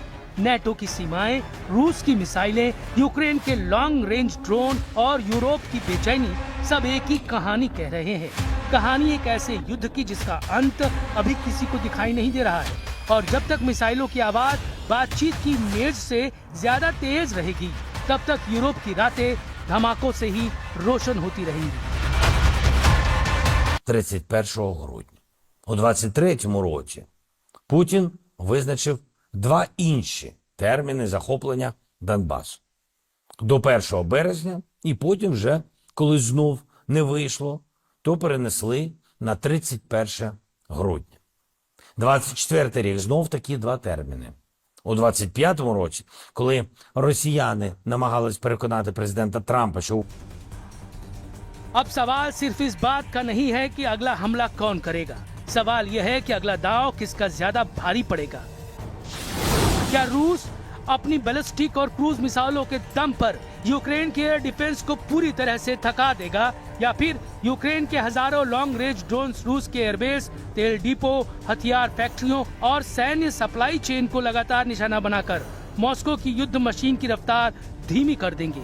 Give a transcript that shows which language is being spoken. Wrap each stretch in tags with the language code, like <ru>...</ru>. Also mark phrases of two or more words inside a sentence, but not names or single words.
<hi>नेटो की सीमाएं, रूस की मिसाइलें, यूक्रेन के लॉन्ग रेंज ड्रोन और यूरोप की बेचैनी सब एक ही कहानी कह रहे हैं। कहानी एक ऐसे युद्ध की जिसका अंत अभी किसी को दिखाई नहीं दे रहा है। और जब तक मिसाइलों की आवाज बातचीत की मेज से ज्यादा तेज रहेगी, तब तक यूरोप की रातें धमाकों से ही रोशन होती रहेंगी।</hi> <uk>31 грудня. У 23-му році Путін визначив два інші терміни захоплення Донбасу. До 1 березня і потім вже, коли знов не вийшло, то перенесли на 31 грудня. 24-й рік знов такі два терміни. У 25-му році, коли росіяни намагались переконати президента Трампа, що</uk> <hi>अब सवाल सिर्फ इस बात का नहीं है कि अगला हमला कौन करेगा, सवाल यह है कि अगला दांव किसका ज्यादा भारी पड़ेगा। क्या रूस अपनी बैलिस्टिक और क्रूज मिसाइलों के दम पर यूक्रेन के एयर डिफेंस को पूरी तरह से थका देगा, या फिर यूक्रेन के हजारों लॉन्ग रेंज ड्रोन रूस के एयरबेस, तेल डिपो, हथियार फैक्ट्रियों और सैन्य सप्लाई चेन को लगातार निशाना बनाकर मॉस्को की युद्ध मशीन की रफ्तार धीमी कर देंगे।</hi>